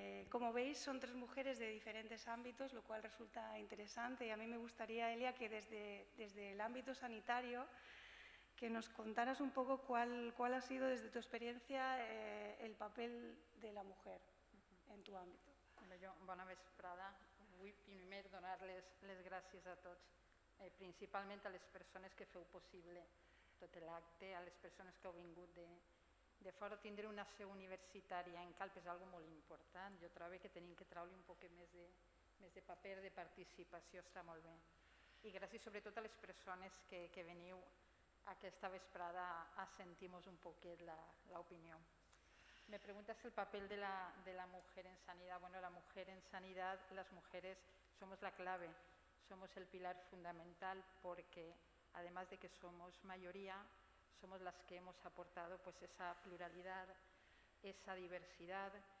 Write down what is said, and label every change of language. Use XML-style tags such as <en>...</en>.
<es>Como veis, son 3 mujeres de diferentes ámbitos, lo cual resulta interesante, y a mí me gustaría, Elia, que desde el ámbito sanitario que nos contaras un poco cuál ha sido, desde tu experiencia, el papel de la mujer en tu àmbit.</es> <ca>Bona vesprada. Vull primer donar-les les gràcies a tots, principalment a les persones que feu possible tot l'acte, a les persones que heu vingut de fora. Tindre una seu universitària en Calp és algo molt important. Jo trobo que tenim que treure un poc més de paper, de participació, està molt bé. I gràcies sobretot a les persones que veniu aquesta vesprada a sentir-nos un poquet l'opinió.</ca> <es>Me preguntas el papel de la mujer en sanidad. Bueno, la mujer en sanidad, las mujeres somos la clave, somos el pilar fundamental, porque además de que somos mayoría, somos las que hemos aportado pues esa pluralidad, esa diversidad.</es>